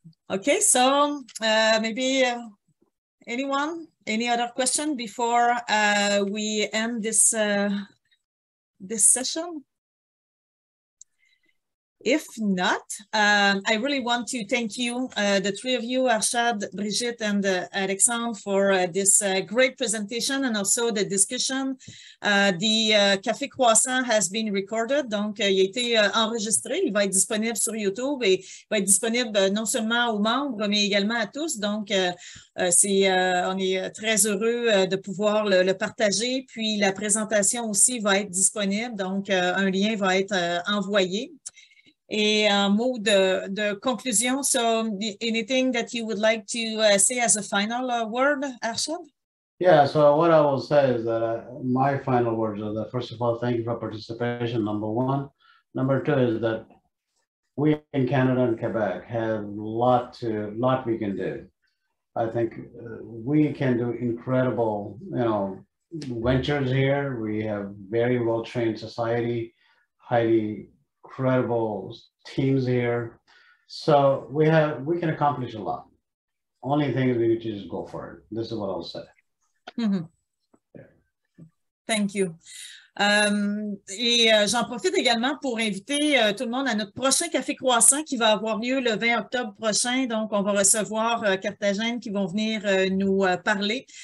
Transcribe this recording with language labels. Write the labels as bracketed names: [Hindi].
[English] Okay, so maybe anyone, any other question before we end this this session? If not, I really want to thank you, the three of you, Arshad, Brigitte, and Alexandre, for this great presentation and also the discussion. The Café Croissant has been recorded, [French] donc il a été enregistré. Il va être disponible sur YouTube et va être disponible non seulement aux membres, mais également à tous. Donc, on est très heureux de pouvoir le partager. Puis, la présentation aussi va être disponible, donc un lien va être envoyé. Et un mot de conclusion, [English] so anything that you would like to say as a final word, Arshad? Yeah, so what I will say is that my final words are that, first of all, thank you for participation, number one. Number two is that we in Canada and Quebec have a lot we can do. I think we can do incredible, ventures here. We have very well-trained society, highly credible teams here. So we can accomplish a lot. Only thing is we need to just go for it. This is what I'll say. Yeah. Thank you. [French] Et j'en profite également pour inviter tout le monde à notre prochain Café Croissant qui va avoir lieu le 20 octobre prochain. Donc, on va recevoir Carthagène qui vont venir nous parler.